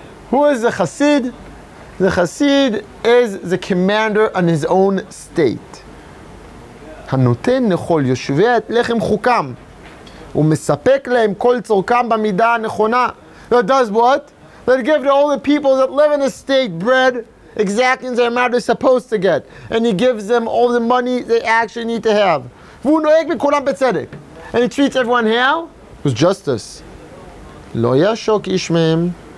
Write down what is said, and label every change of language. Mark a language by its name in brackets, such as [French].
[English] Who is the Chassid? The Chassid is the commander on his own state. [Hebrew] הנותן לכל יושבי את לחם חוקם ומספק להם כל צורכם במידה הנכונה. [English] That does what? That give to all the people that live in the state bread exactly in the amount they're supposed to get. And he gives them all the money they actually need to have. [Hebrew] והוא נוהג בכולם בצדק. [English] And he treats everyone how? With justice. [Hebrew] לא ישוק איש מהם.